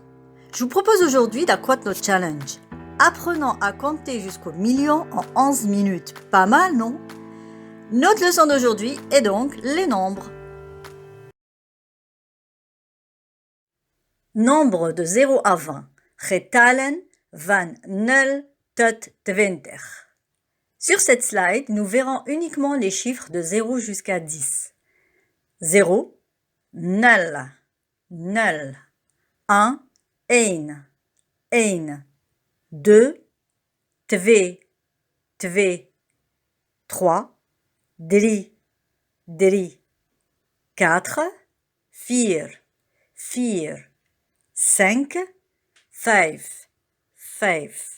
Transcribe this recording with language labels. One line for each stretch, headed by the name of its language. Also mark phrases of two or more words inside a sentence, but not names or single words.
French: Je vous propose aujourd'hui d'accroître notre challenge. Apprenons à compter jusqu'au million en 11 minutes. Pas mal, non? Notre leçon d'aujourd'hui est donc les nombres. Nombre de 0 à 20.
Dutch: Getallen van 0 tot 20.
French: Sur cette slide, nous verrons uniquement les chiffres de 0 jusqu'à 10. 0, 0, 0, 1, 1, 1, 2, 2, 2, 3, 3, 3, 4, 4, 4, 5, 5, 5,